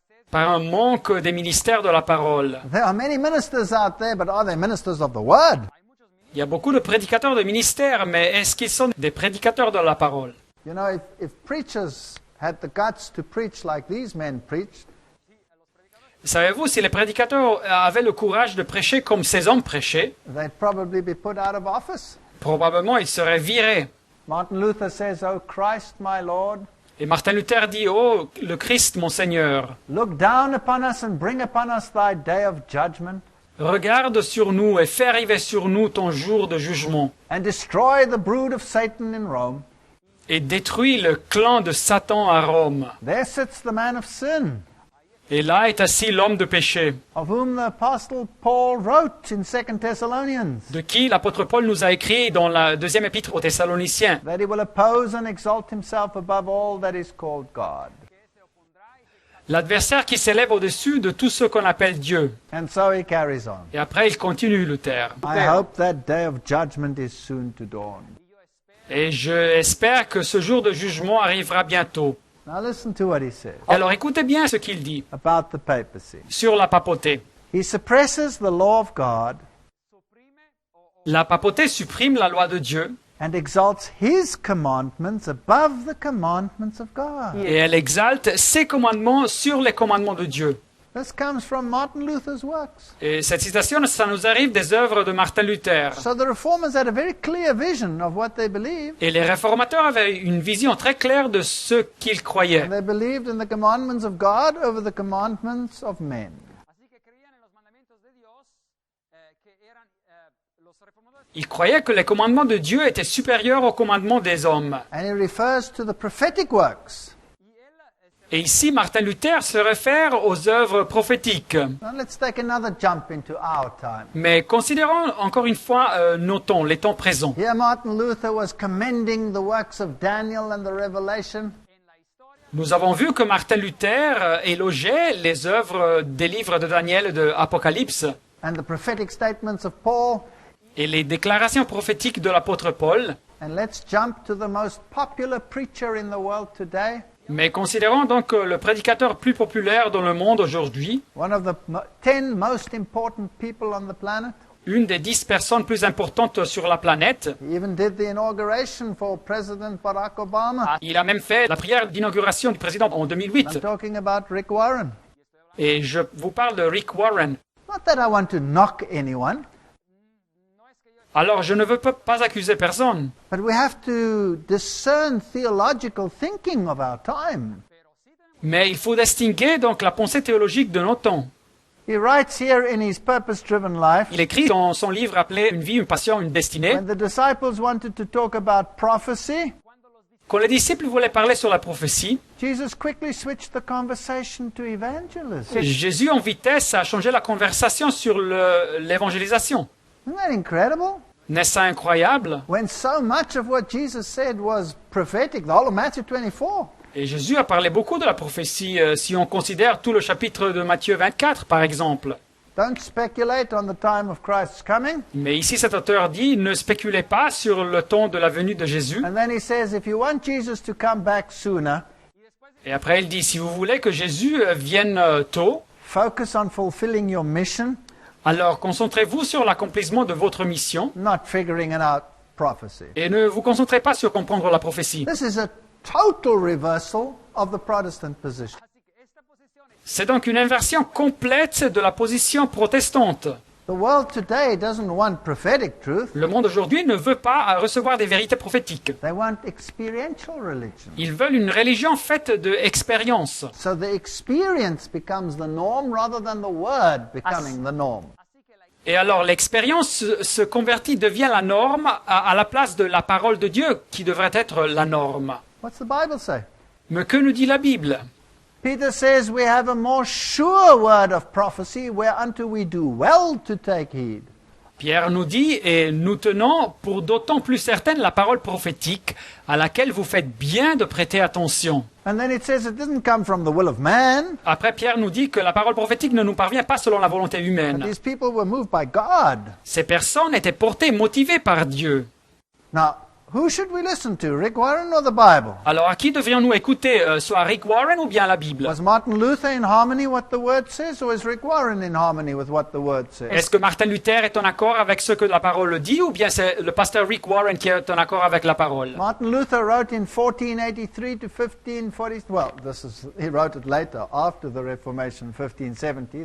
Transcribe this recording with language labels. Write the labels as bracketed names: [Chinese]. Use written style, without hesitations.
[French] par un manque des ministères de la parole. [English] There are many ministers out there, but are they ministers of the word? [French] Il y a beaucoup de prédicateurs de ministères, mais est-ce qu'ils sont des prédicateurs de la parole? [English] You know, if preachers had the guts to preach like these men preached, [French] Savez-vous, si les prédicateurs avaient le courage de prêcher comme ces hommes prêchaient, [English] they'd probably be put out of office. [French] probablement ils seraient virés. [English] Martin Luther says, "O Christ, my Lord, [French] Et Martin Luther dit, « Oh, le Christ, mon Seigneur, [English] look down upon us and bring upon us thy day of judgment, [French] regarde sur nous et fais arriver sur nous ton jour de jugement, [English] and destroy the brood of Satan in Rome. [French] et détruis le clan de Satan à Rome. [English] There sits the man of sin, [French] Et là est assis l'homme de péché, [English] of whom the apostle Paul wrote in 2 Thessalonians, [French] de qui l'apôtre Paul nous a écrit dans la deuxième épître aux Thessaloniciens, [English] that he will oppose and exalt himself above all that is called God." [French] l'adversaire qui s'élève au-dessus de tout ce qu'on appelle Dieu. [English] And so he carries on. [French] Et après, il continue, Luther. [English] I hope that day of judgment is soon to dawn. [French] Et j'espère que ce jour de jugement arrivera bientôt. [English] Now listen to what he says [French] Alors écoutez bien ce qu'il dit [English] about the papacy. [French] sur la papauté. [English] He suppresses the law of God [French] La papauté supprime la loi de Dieu [English] and exalts his commandments above the commandments of God. [French] et elle exalte ses commandements sur les commandements de Dieu. [English] This comes from Martin Luther's works. [French] Et cette citation, ça nous arrive des œuvres de Martin Luther. [English] So the reformers had a very clear vision of what they believed. [French] Et les réformateurs avaient une vision très claire de ce qu'ils croyaient. [English] And they believed in the commandments of God over the commandments of men. [French] Ils croyaient que les commandements de Dieu étaient supérieurs aux commandements des hommes. [English] And he refers to the prophetic works. [French] Et ici, Martin Luther se réfère aux œuvres prophétiques. [English] Now let's take another jump into our time. [French] Mais considérons encore une fois nos temps, les temps présents. [English] Here Martin Luther was commending the works of Daniel and the Revelation. [French] Nous avons vu que Martin Luther élogeait les œuvres des livres de Daniel et de Apocalypse [English] And the prophetic statements of Paul. [French] et les déclarations prophétiques de l'apôtre Paul. [English] And let's jump to the most popular preacher in the world today. [French] Mais considérons donc le prédicateur plus populaire dans le monde aujourd'hui, [English] One of the 10 most important people on the planet. [French] une des 10 personnes plus importantes sur la planète. [English] He even did the inauguration for President Barack Obama. [French] Il a même fait la prière d'inauguration du président en 2008. [English] I'm talking about Rick Warren. [French] Et je vous parle de Rick Warren. [English] Not that I want to knock anyone. [French] Alors je ne veux pas accuser personne. [English] But we have to discern theological thinking of our time. [French] Mais il faut distinguer donc la pensée théologique de nos temps. [English] He writes here in his purpose-driven life, [French] Il écrit dans son livre appelé Une vie, une passion, une destinée, [English] when the disciples wanted to talk about prophecy, [French] quand les disciples voulaient parler sur la prophétie, [English] Jesus quickly switched the conversation to evangelism. [French] Jésus en vitesse a changé la conversation sur l'évangélisation. [English] Isn't that incredible? [French] N'est-ce pas incroyable? [English] When so much of what Jesus said was prophetic, the whole of Matthew 24. [French] Et Jésus a parlé beaucoup de la prophétie, si on considère tout le chapitre de Matthieu 24, par exemple. [English] Don't speculate on the time of Christ's coming. [French] Mais ici, cet auteur dit, ne spéculez pas sur le temps de la venue de Jésus. [English] And then he says, if you want Jesus to come back sooner, [French] Et après, il dit, si vous voulez que Jésus vienne tôt, [English] focus on fulfilling your mission, [French] alors concentrez-vous sur l'accomplissement de votre mission [English] not figuring out prophecy. [French] et ne vous concentrez pas sur comprendre la prophétie. [English] This is a total reversal of the Protestant position. [French] C'est donc une inversion complète de la position protestante. [English] The world today doesn't want prophetic truth. [French] Le monde aujourd'hui ne veut pas recevoir des vérités prophétiques. [English] They want experiential religion. [French] Ils veulent une religion faite d'expérience. [English] So the experience becomes the norm rather than the word becoming the norm. [French] Et alors l'expérience se convertit, devient la norme à la place de la parole de Dieu qui devrait être la norme. [English] What's the Bible say? [French] Mais que nous dit la Bible? [English] Peter says we have a more sure word of prophecy whereunto we do well to take heed. [French] Pierre nous dit, et nous tenons pour d'autant plus certaine la parole prophétique à laquelle vous faites bien de prêter attention. [English] And then it says it didn't come from the will of man. [French] Après, Pierre nous dit que la parole prophétique ne nous parvient pas selon la volonté [English] But [French] humaine. [English] these people were moved by God. [French] Ces personnes étaient portées, motivées par Dieu. [English] Now, who should we listen to, Rick Warren or the Bible? [French] Alors à qui devrions-nous écouter, soit Rick Warren ou bien la Bible? [English] Was Martin Luther in harmony with what the Word says, or is Rick Warren in harmony with what the Word says? [French] Est-ce que Martin Luther est en accord avec ce que la parole dit ou bien c'est le pasteur Rick Warren qui est en accord avec la parole? [English] Martin Luther wrote in 1483 to 1540. Well, he wrote it later, after the Reformation, 1570.